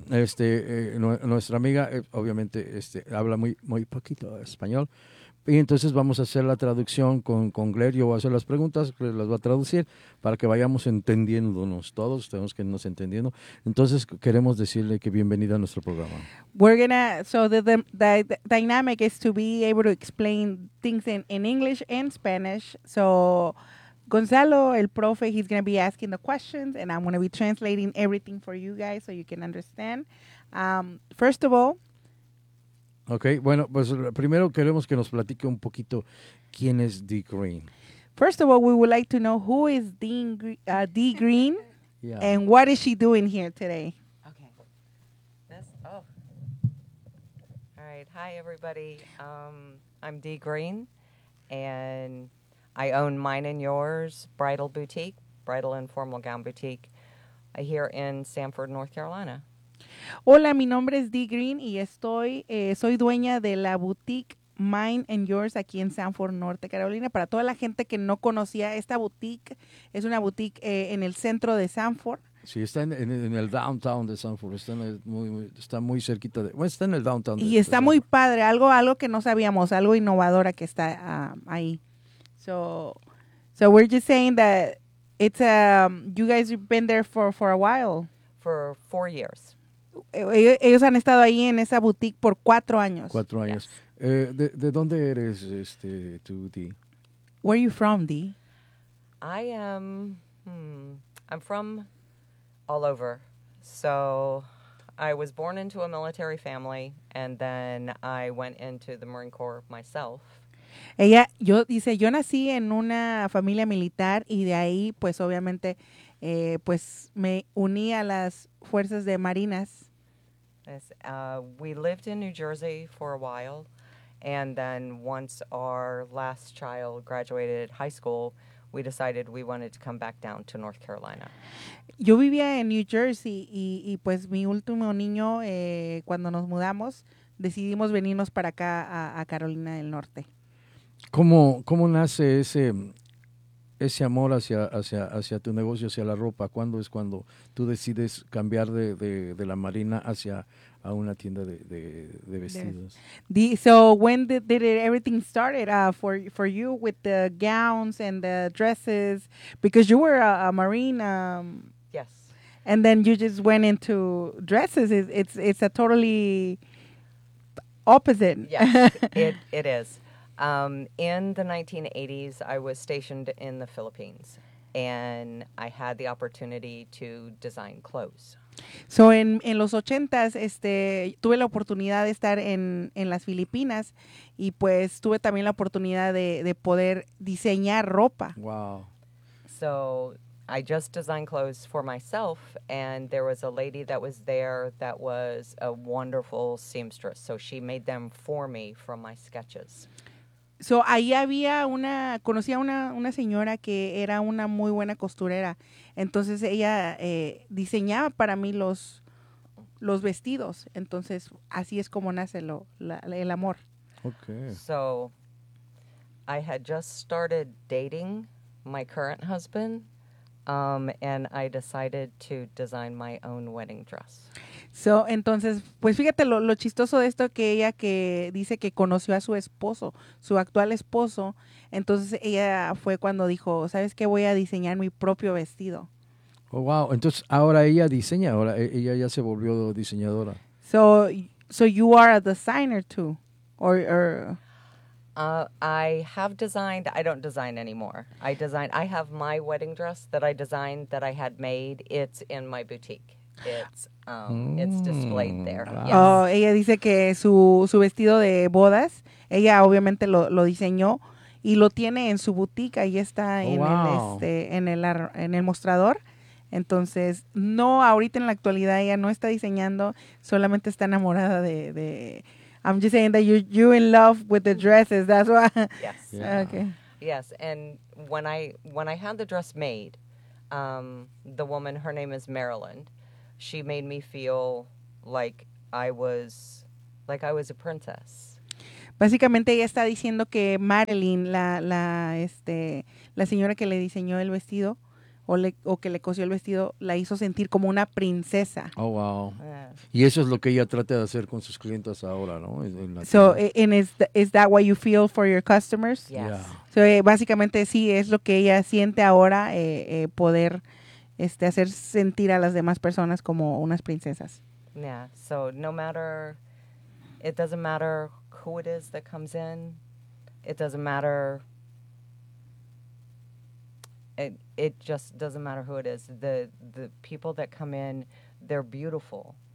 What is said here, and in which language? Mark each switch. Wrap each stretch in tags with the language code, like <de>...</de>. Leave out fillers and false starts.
<es>Nuestra amiga, obviamente, habla muy, muy poquito español. Y entonces vamos a hacer la traducción con Gler. Yo voy a hacer las preguntas, Gler las va a traducir para que vayamos entendiéndonos todos. Tenemos que irnos entendiendo. Entonces queremos decirle que bienvenida a nuestro programa.</es> <en>We're gonna, so the dynamic is to be able to explain things in English and Spanish. So Gonzalo,</en> <es>el profe,</es> <en>he's gonna be asking the questions and I'm gonna be translating everything for you guys so you can understand. First of all,</en> <es>okay, bueno, pues primero queremos que nos platique un poquito quién es Dee Green.</es> <en>First of all, we would like to know who is Dee Green and what is she doing here today? Okay. All right. Hi, everybody. I'm Dee Green, and I own Mine and Yours Bridal Boutique, Bridal and Formal Gown Boutique, here in Sanford, North Carolina.</en> <es>Hola, mi nombre es Dee Green y soy dueña de la boutique Mine and Yours aquí en Sanford, Norte Carolina. Para toda la gente que no conocía esta boutique, es una boutique en el centro de Sanford. Sí, está en el downtown de Sanford, está muy cerquita de, bueno, está en el downtown. Y está muy padre, algo que no sabíamos, algo innovadora que está ahí.</es> <en>So we're just saying that it's you guys have been there for a while. For 4 years.</en> <es>Ellos han estado ahí en esa boutique por 4 años. 4 años. Yes. ¿De dónde eres, tú, Dee?</es> <en>Where are you from, Dee? I am. I'm from all over. So I was born into a military family, and then I went into the Marine Corps myself.</en> <es>Yo nací en una familia militar, y de ahí, pues, obviamente, me uní a las fuerzas de marinas.</es> <en>We lived in New Jersey for a while, and then once our last child graduated high school, we decided we wanted to come back down to North Carolina.</en> <es>Yo vivía en New Jersey, y pues mi último niño, cuando nos mudamos, decidimos venirnos para acá, a Carolina del Norte. ¿Cómo nace ese amor hacia tu negocio, hacia la ropa? ¿Cuándo es cuando tú decides cambiar de la marina hacia a una tienda de vestidos?</es> <en>So when did everything started for you with the gowns and the dresses? Because you were a marine. Yes. And then you just went into dresses. It's a totally opposite. Yes, it is. In the 1980s, I was stationed in the Philippines, and I had the opportunity to design clothes.</en> <es>So, en los 80s, tuve la oportunidad de estar en las Filipinas, y pues tuve también la oportunidad de poder diseñar ropa.</es> <en>Wow. So, I just designed clothes for myself, and there was a lady that was there that was a wonderful seamstress. So, she made them for me from my sketches.</en> <es>So, ahí había una, conocí a una señora que era una muy buena costurera. Entonces, ella diseñaba para mí los vestidos. Entonces, así es como nace el amor.</es> <en>Okay. So, I had just started dating my current husband, and I decided to design my own wedding dress.</en> <es>So, entonces, pues fíjate lo chistoso de esto, que ella que dice que conoció a su esposo, su actual esposo, entonces ella fue cuando dijo, ¿sabes qué? Voy a diseñar mi propio vestido.</es> <en>Oh, wow.</en> <es>Entonces, ahora ella diseña, ahora ella ya se volvió diseñadora.</es> <en>So you are a designer too, or... I have designed, I don't design anymore. I have my wedding dress that I designed, that I had made. It's in my boutique. It's displayed there. Wow. Yes.</en> <es>Ella dice que su vestido de bodas, ella obviamente lo diseñó y lo tiene en su boutique. Ahí está en el mostrador. Entonces, no, ahorita en la actualidad ella no está diseñando, solamente está enamorada de</es> <en>I'm just saying that you're in love with the dresses. That's why. Yes. Yeah. Okay. Yes, and when I had the dress made, the woman, her name is Marilyn, she made me feel like I was a princess.</en> <es>Básicamente ella está diciendo que Marilyn, la señora que le diseñó el vestido o que le cosió el vestido, la hizo sentir como una princesa.</es> <en>Oh, wow.</en> <es>Y eso es lo que ella trata de hacer con sus clientes ahora, ¿no? En la</es> <en>so, and is that what you feel for your customers? Yes.</en> <es>Yeah. So, básicamente sí, es lo que ella siente ahora, poder hacer sentir a las demás personas como unas princesas.</es> <en>Yeah, so no matter, it doesn't matter who it is that comes in, it doesn't matter... It just doesn't matter who it is. The people that come in, they're beautiful.</en>